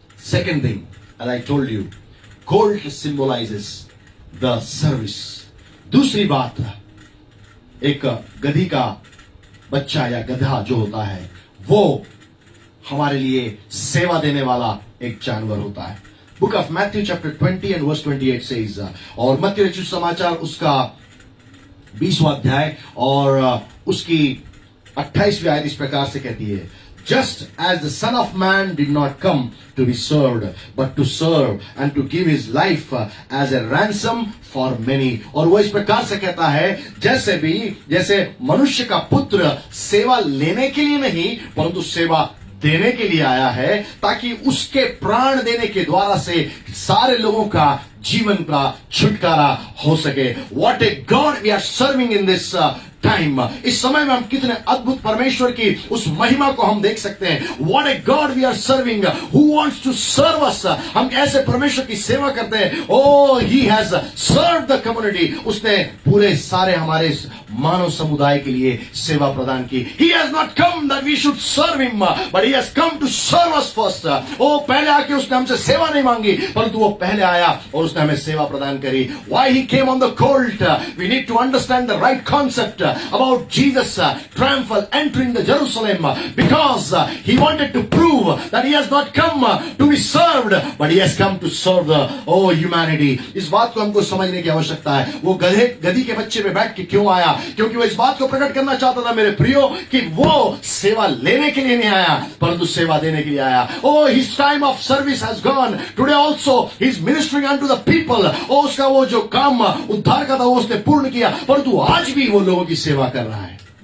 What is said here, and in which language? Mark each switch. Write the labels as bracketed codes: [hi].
[en] Second thing, as I told you, colt symbolises the service. [hi] दूसरी बात, एक गधी का बच्चा या गधा जो होता है, वो हमारे लिए सेवा देने वाला एक जानवर होता है। [en] Book of Matthew chapter 20 and verse 28 says, [hi] और मत्ती रचित समाचार उसका 20वां अध्याय और उसकी 28वीं आयत इस प्रकार से कहती है, [en] Just as the Son of Man did not come to be served, but to serve and to give his life as a ransom for many. [hi] और वो इस प्रकार से कहता है, जैसे मनुष्य का पुत्र सेवा लेने के लिए नहीं, परंतु सेवा देने के लिए आया है, ताकि उसके प्राण देने के द्वारा से सारे लोगों का जीवन का छुटकारा हो सके। [en] What a God we are serving in this time. [hi] इस समय में हम कितने अद्भुत परमेश्वर की उस महिमा को हम देख सकते हैं। [en] What a God we are serving, who wants to serve us। [hi] हम ऐसे परमेश्वर की सेवा करते हैं। [en] Oh, he has served the community। [hi] उसने पूरे सारे हमारे मानव समुदाय के लिए सेवा प्रदान की। [en] He has not come that we should serve him, but he has come to serve us first। [hi] पहले आके उसने हमसे सेवा नहीं मांगी, परंतु वो पहले आया और उसने हमें सेवा प्रदान करी। [en] Why he came on the colt? We need to understand the right concept about Jesus triumphal entering the Jerusalem, because he wanted to prove that he has not come to be served, but he has come to serve the humanity। [hi] इस बात को हमको समझने की आवश्यकता है। वो गधी के बच्चे पे बैठ के क्यों आया? क्योंकि वो इस बात को प्रकट करना चाहता था मेरे प्रियो, कि वो सेवा लेने के लिए नहीं आया, परंतु सेवा देने के लिए आया। [en] His time of service has gone. Today also he is ministering unto the people। [hi] उसका वो जो काम उद्धार का था वो उसने पूर्ण किया, परंतु आज भी वो लोगों की सेवा कर रहा है।